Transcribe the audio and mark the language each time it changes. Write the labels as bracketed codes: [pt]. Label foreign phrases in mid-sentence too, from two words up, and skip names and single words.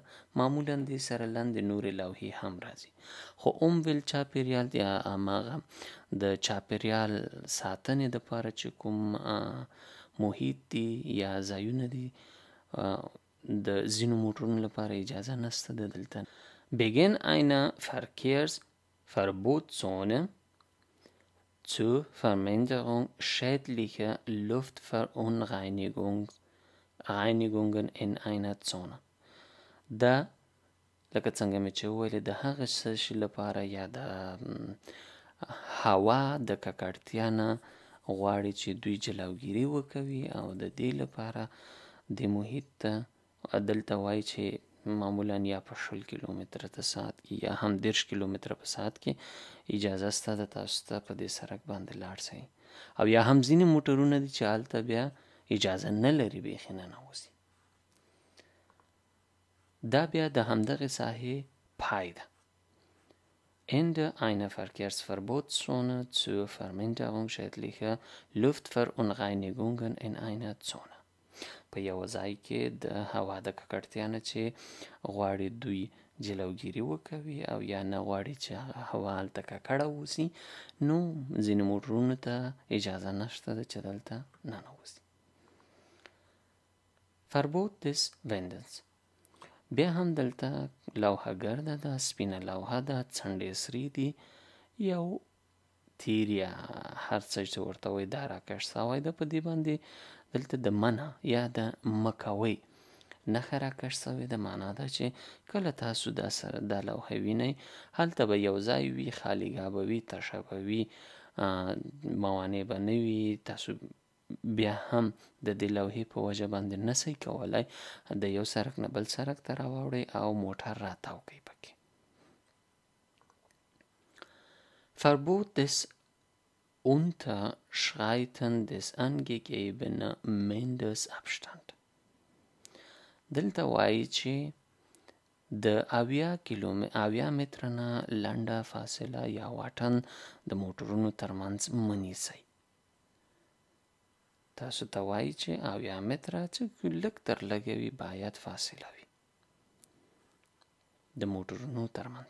[ps] معمولا دې سره لاندې نورې لوحې هم راځي. خو ویل چاپیریال یا هماغه د چاپیریال ساتنې دپاره چې کوم محیط دی یا ځایونه دي د ځینو موټرونو لپاره اجازه نشته ده دلته. [de] Wegen einer Verkehrsverbotszone zur Verminderung schädlicher Luftverunreinigungen in einer Zone. [ps] دا لکه څنګه مې چې وویلې د هغه څه شي لپاره یا د هوا د ککړتیا نه غواړي چې دوی جلوګیري وکوي، او د دې لپاره د محیط ته دلته وایي چې معمولا یا په 20 کیلومتره په ساعت کې یا هم 30 کیلومتره په ساعت کې اجازه سته ده تاسو ته په دې سړک باندې لاړ شئ، او یا هم ځینې موټرونه دي چې هلته بیا اجازه نه لري بیخي ننوځي. دا بیا د همدغې ساحې پای ده. [de] Ende einer Verkehrsverbotszone zur Verminderung schädlicher Luftverunreinigungen in einer Zone. [ps] په یو ځای کې د هوا د ککړتیا نه چې غواړي دوی جلوګیري وکوي او یا نه غواړي چې هوا هلته ککړه اوسي، نو ځینې موټرونو ته اجازه نشته ده چې دلته ننوځي. [de] Verbot des Wendens. [ps] بیا هم دلته لوحه ګرده ده، سپینه لوحه ده، څنډې سرې دي، یو تیر یا هر څه چې ورته وایي دا راکش سوی ده، په دې باندې دلته د منع یا د مکوئ نښه راکش سوې ده. معنا ده چې کله تاسو دا لوحه وینئ، هلته به یو ځای وي، خالیګاه به وي، تشه به وي، موانع به نه وي، تاسو بیا هم د دې لوحې په وجه باندې نسئ کولی د یو سړک نه بل سړک ته راواوړئ او موټر راتاو کوئ پکې. [de] Verbot des Unterschreiten des angegebenen Mindestabstand. [ps] دلته وایي چې د 80 متره نه لنډه فاصله یا واټن د موټرونو ترمنځ مه نیسئ. تاسو ته وایي چې 80 متره چې لږ تر لږه وي باید فاصله وي د موټرونو ترمنځ.